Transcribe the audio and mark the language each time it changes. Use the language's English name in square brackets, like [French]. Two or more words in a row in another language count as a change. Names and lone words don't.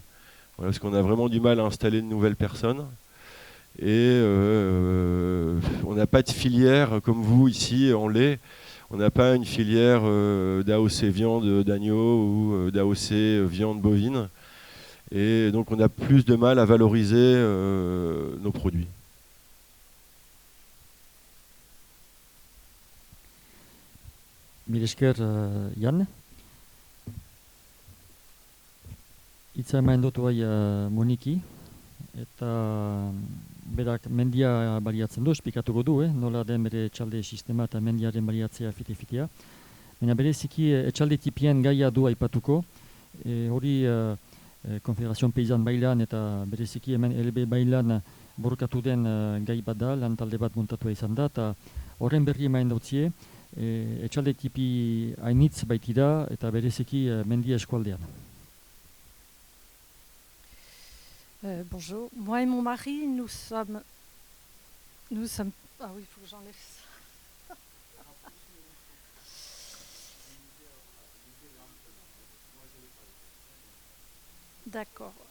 [French] Voilà, parce qu'on a vraiment du mal à installer de nouvelles personnes. Et on n'a pas de filière comme vous ici en lait. On n'a pas une filière d'AOC viande d'agneau ou d'AOC viande bovine. Et donc on a plus de mal à valoriser nos produits. [Basque] Mil esker, Jan. Itza eman dut bai Moniki, eta berak mendia baliatzen du, esplikatuko du, nola den bere etxalde sistema eta mendiaren baliatzea fite-fitea. Baina bereziki etxalde tipien gaia du aipatuko, hori Konfederazioan Peizan bailan eta bereziki hemen LB bailan borrokatu den gai bat da, lan talde bat muntatua izan da, eta horren berri emain dautzie, etxalde tipi hainitz baitira eta bereziki mendia eskualdean. [French] Bonjour, moi et mon mari, nous sommes... Ah oui, il faut que j'enlève ça. D'accord.